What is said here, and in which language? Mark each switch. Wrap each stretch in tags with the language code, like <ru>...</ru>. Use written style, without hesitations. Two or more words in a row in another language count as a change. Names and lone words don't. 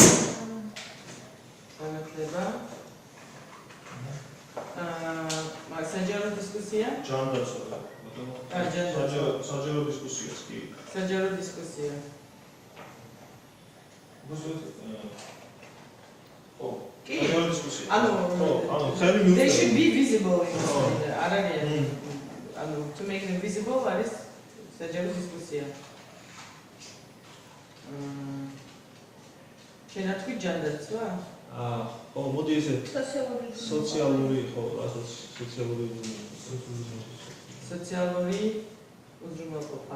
<ka>განათლება. საჯარო დისკუსია? ჯანდაცვა. საჯარო დისკუსიას კი. საჯარო დისკუსია. კი. საჯარო დისკუსია. ანუ ხელი</ka> <en>they</en> <ka>მიუწევს.</ka> <en>should be visible in</en> <ka>არ არის. ანუ</ka> <en>to make them visible</en> <ka>არის საჯარო დისკუსია. შეიძლება თქვი ჯანდაცვა? ხო, მოდი ესე სოციალური ხო, სოციალური უზრუნველყოფა.</ka>